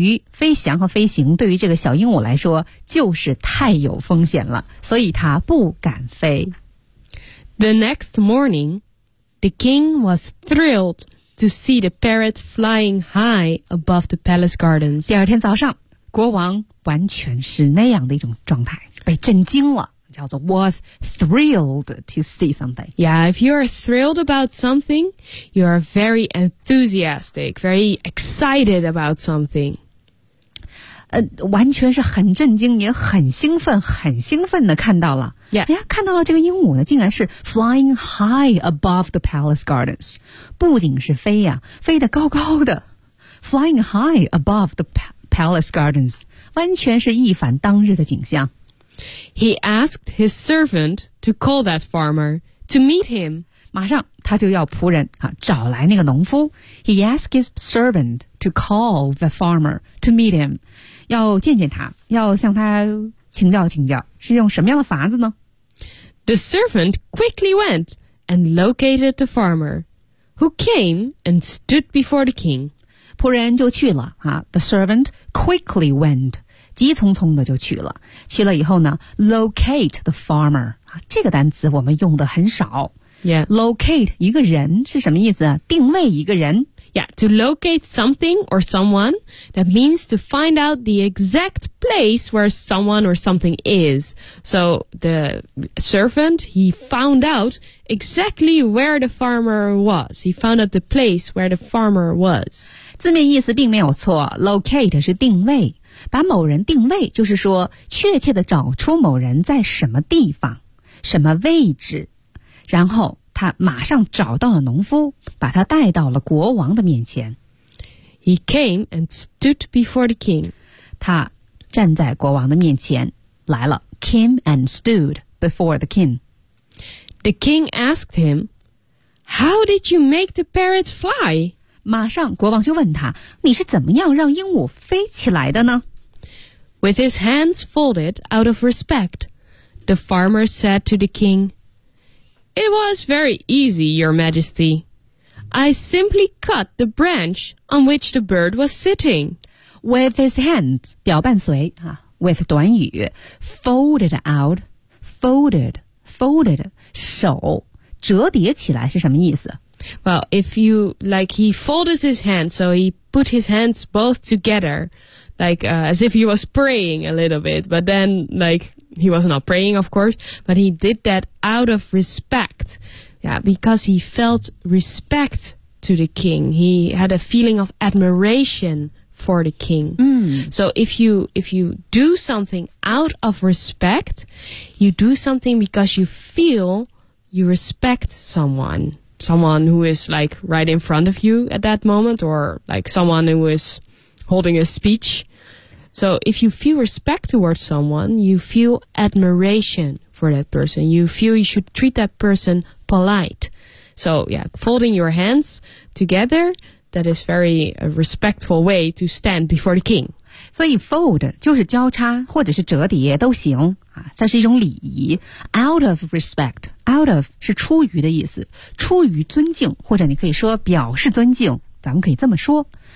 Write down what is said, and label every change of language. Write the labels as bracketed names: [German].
[Chinese] 飞翔和飞行对于这个小鹦鹉来说就是太有风险了，所以它不敢飞。 [English] The next morning, the king was thrilled to see the parrot flying high above the palace gardens. [Chinese] 第二天早上，国王完全是那样的一种状态，被震惊了。叫做 [English] was thrilled to see something. Yeah, if you are thrilled about something, you are very enthusiastic, very excited about something. [Chinese] 完全是很震惊，也很兴奋的看到了。 Yeah. 哎呀，看到了这个鹦鹉呢，竟然是 [English] flying high above the palace gardens. [Chinese] 不仅是飞呀，飞得高高的。 [English] Flying high above the palace gardens. [Chinese] 完全是一反当日的景象。 [English] He asked his servant to call that farmer to meet him. [Chinese] 马上他就要仆人啊，找来那个农夫。 [English] He asked his servant to call the farmer to meet him. [Chinese] 要见见他，要向他请教，是用什么样的法子呢？ [English] The servant quickly went and located the farmer, who came and stood before the king. [Chinese] 仆人就去了啊。 [English] The servant quickly went. [Chinese] 急匆匆的就去了，去了以后呢 ， [English] locate the farmer [Chinese] 啊，这个单词我们用的很少。 Yeah. Locate 一个人是什么意思？定位一个人。 [English] Yeah, to locate something or someone, that means to find out the exact place where someone or something is. So the servant, he found out exactly where the farmer was. He found out the place where the farmer was. [Chinese] 字面意思并没有错 ,locate 是定位。把某人定位就是说确切地找出某人在什么地方什么位置然后他马上找到了农夫把他带到了国王的面前 [English] He came and stood before the king [Chinese] 他站在国王的面前来了 [English] came and stood before the king The king asked him How did you make the parrot fly? [Chinese] 马上国王就问他你是怎么样让鹦鹉飞起来的呢 [English] With his hands folded out of respect The farmer said to the king,It was very easy, Your Majesty. I simply cut the branch on which the bird was sitting. With his hands, [Chinese] 表伴随、啊、with 短语 [English] folded out, folded, [Chinese] 手折叠起来是什么意思 [English] Well, if you, like, he folded his hands, so he put his hands both together, like,、as if he was praying a little bit, but then, like,He was not praying, of course, but he did that out of respect. Yeah, because he felt respect to the king. He had a feeling of admiration for the king. Mm. So if you do something out of respect, you do something because you feel you respect someone. Someone who is like right in front of you at that moment or like someone who is holding a speech. So if you feel respect towards someone, you feel admiration for that person. You feel you should treat that person polite. So yeah, folding your hands together, that is very a respectful way to stand before the king. [Chinese] 所以 fold 就是交叉或者是折叠都行、啊、这是一种礼仪。 [English] Out of respect, out of [Chinese] 是出于的意思。出于尊敬或者你可以说表示尊敬咱们可以这么说。